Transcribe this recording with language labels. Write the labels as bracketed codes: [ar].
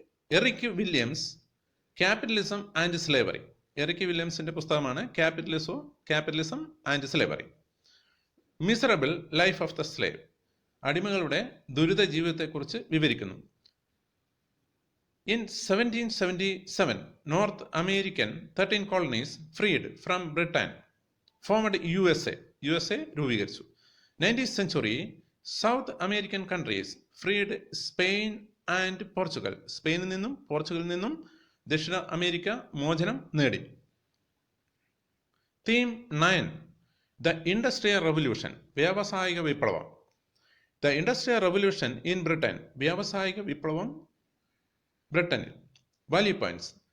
[en] Eric Williams, capitalism and slavery. [ml] Eric വില്യംസിന്റെ പുസ്തകമാണ് capitalism and slavery. [en] miserable life of the slave, [ml] അടിമകളുടെ ദുരിത ജീവിതത്തെക്കുറിച്ച് വിവരിക്കുന്നു. [en] In 1777, North American 13 colonies freed from Britain formed USA രൂപീകരിച്ചു. 19th century, South American countries freed Spain and Portugal. [ml] സ്പെയിനിൽ നിന്നും പോർച്ചുഗലിൽ നിന്നും ദക്ഷിണ അമേരിക്ക മോചനം നേടി. [en] theme 9, the industrial revolution, [ml] വ്യാവസായിക വിപ്ലവം. [en] the industrial revolution in Britain, [ml] വ്യാവസായിക വിപ്ലവം ബ്രിട്ടനിൽ. [en] Value points.